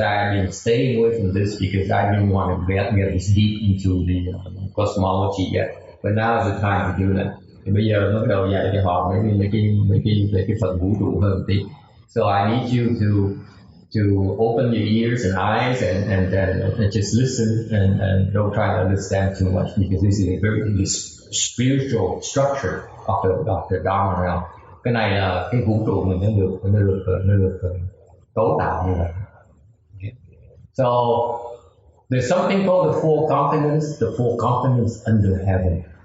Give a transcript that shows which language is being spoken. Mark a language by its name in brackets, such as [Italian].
[Vietnamese] I've been staying away from this because I didn't want to get this deep into the cosmology yet. But now is the time to do that. Thì bây giờ nó bắt đầu dạy cho họ mấy cái phần vũ trụ hơn tí. [English] So I need you to open your ears and eyes and just listen and don't try to understand too much because this is a very spiritual structure of the Dharma realm. [Vietnamese] Cái này là cái vũ trụ mình nó được cấu tạo như vậy. [English] Okay. So there's something called the four continents under heaven.